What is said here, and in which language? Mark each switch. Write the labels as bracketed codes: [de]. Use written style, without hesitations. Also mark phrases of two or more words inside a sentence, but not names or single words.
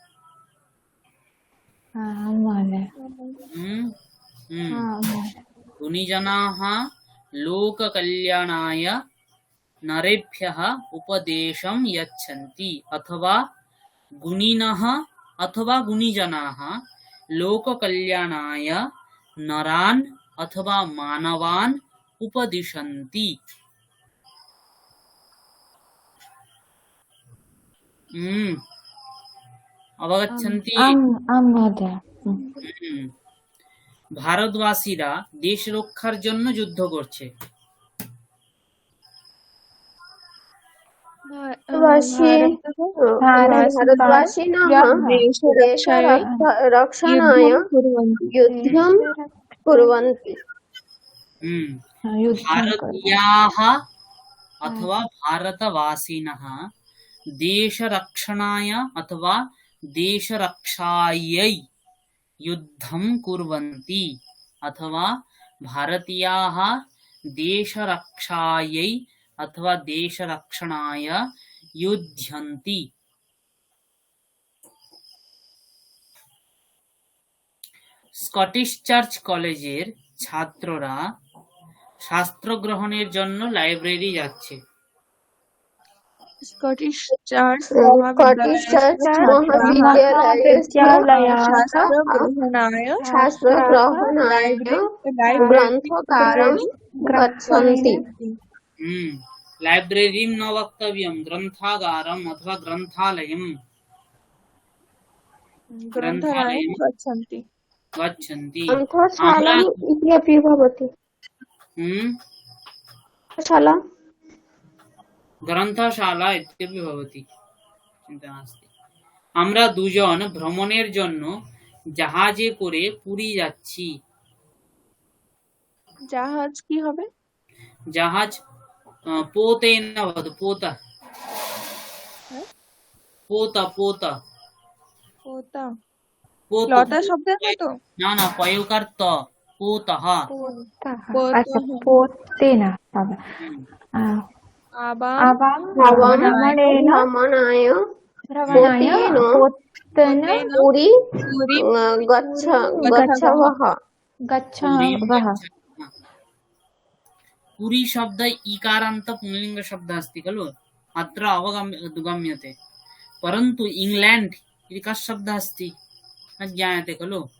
[sa] गुणीजनाः लोककल्याणाय नरेभ्यः उपदेशं यच्छन्ति, अथवा गुणिनः अथवा गुणीजनाः लोककल्याणाय नरान् अथवा मानवान् उपदिशन्ति। अवगच्छन्ति? [bn] ভারতবাসীরা দেশ রক্ষার জন্য যুদ্ধ করছে। [sa] भारतवासिनः रक्षणाय युद्धं कुर्वन्ति। भारतीयाः अथवा भारतवासिनः देशरक्षणाय अथवा देशरक्षायै युद्धं कुर्वन्ति, अथवा भारतीयाः देशरक्षायै अथवा देशरक्षणाय युध्यन्ति। স্কটিশ চার্চ কলেজের ছাত্ররা শাস্ত্র গ্রহণের জন্য লাইব্রেরি যাচ্ছে। स्कॉटिश चर्च शास्त्रग्रहणाय ग्रन्थकारं गच्छन्ति। लाइब्रेरीं न वक्तव्यं, ग्रन्थागारम् अथवा ग्रन्थालयं गच्छन्ति। ग्रन्थशालाम् इति अपि भवति। शाला ग्रन्थशाला इत्यादि भवति, चिन्ता नास्ति। [bn] আমরা দুজন ভ্রমণের জন্য জাহাজে করে পুরী যাচ্ছি। জাহাজ কি হবে? [sa] জাহাজ पोतेन भवतु, पोता पोता पोता পোতা পোত, [bn] লতা শব্দের মতো? না না, পয়কার ত, পোতः। [sa] अच्छा पोतेन। आवाम आवां आवां भ्रमणेन भ्रमणाय भ्रमणाय पोतेन पोतेन पुरी पुरी गच्छावः। पुरीं गच्छावः। गच्छामः। पुरी शब्द इकारान्त पुंलिङ्ग शब्द अस्ति खलु, अत्र अवगम्यते, परन्तु इंग्लैंड इति कः शब्दः अस्ति न ज्ञायते खलु।